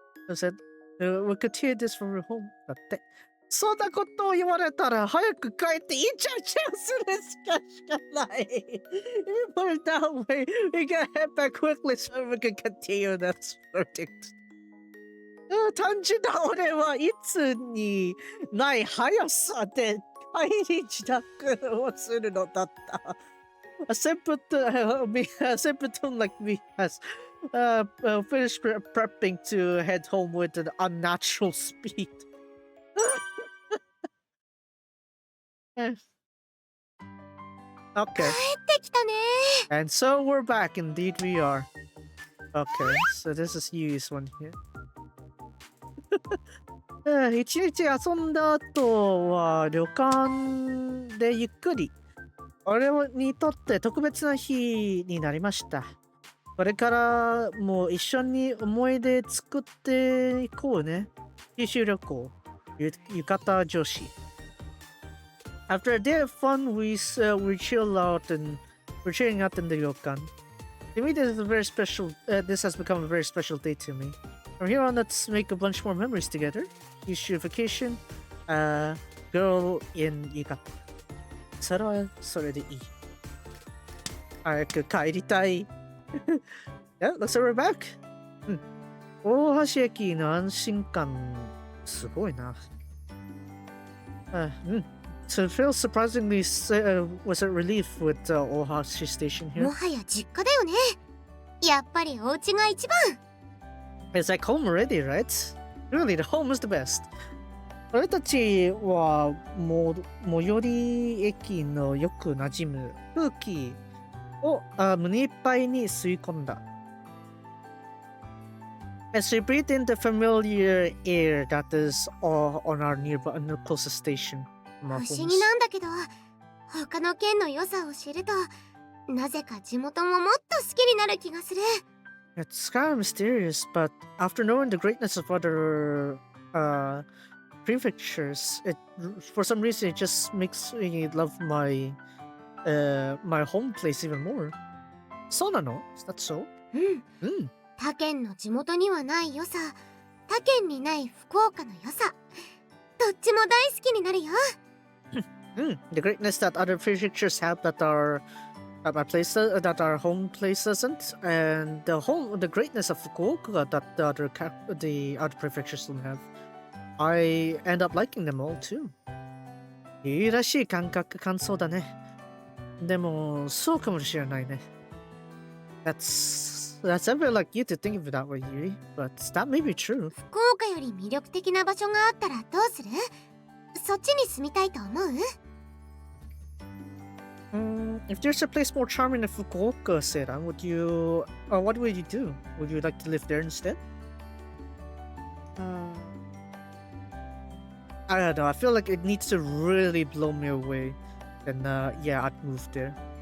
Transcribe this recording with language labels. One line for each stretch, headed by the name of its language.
English: I said, we'll continue this from your home.
Japanese: だって。そんなことを言われたら早く帰ってイチャイチャするしかない。
English: If you put it that way, we can head back quickly so we can continue that verdict.
Japanese: 単純な俺はいつにない速さで帰り自宅をするのだった。
English: A simpleton like me has finished prepping to head home with an unnatural speed. Okay.
Japanese: 帰ってきたね。
English: And so we're back. Indeed, we are. Okay, so this is Yui's one here.
Japanese: 一日遊んだ後は旅館でゆっくり。俺にとって特別な日になりました。これからも一緒に思い出作っていこうね。九州旅行、浴衣女子。
English: After a day of fun, we chill out and we're chilling out in the ryokan. To me, this is a very special. This has become a very special day to me. From here on, let's make a bunch more memories together. Kyushu vacation, girl in yukata.
Japanese: それはそれでいい。早く帰りたい。
English: Yeah, looks like we're back.
Japanese: 大橋駅の安心感、すごいな。
English: So it feels surprisingly was a relief with Ohashi Station here.
Japanese: もはや実家だよね。やっぱりお家が一番。
English: It's like home already, right? Really, the home is the best.
Japanese: 俺たちは最寄り駅のよく馴染む空気を胸いっぱいに吸い込んだ。
English: As we breathe in the familiar air that is on our nearby, closest station.
Japanese: 不思議なんだけど、他の県の良さを知ると、なぜか地元ももっと好きになる気がする。
English: It's kind of mysterious, but after knowing the greatness of other prefectures, for some reason it just makes me love my home place even more.
Japanese: そうなの?
English: Is that so?
Japanese: 他県の地元にはない良さ、他県にない福岡の良さ、どっちも大好きになるよ。
English: The greatness that other prefectures have that our home place doesn't, and the greatness of Fukuoka that the other prefectures don't have. I end up liking them all too.
Japanese: いいらしい感想だね。でもそうかもしれないね。
English: That's ever like you to think of it that way, Yuri, but that may be true.
Japanese: 福岡より魅力的な場所があったらどうする？そっちに住みたいと思う？
English: If there's a place more charming than Fukuoka, Seiran, what would you do? Would you like to live there instead? I don't know. I feel like it needs to really blow me away, then yeah, I'd move there.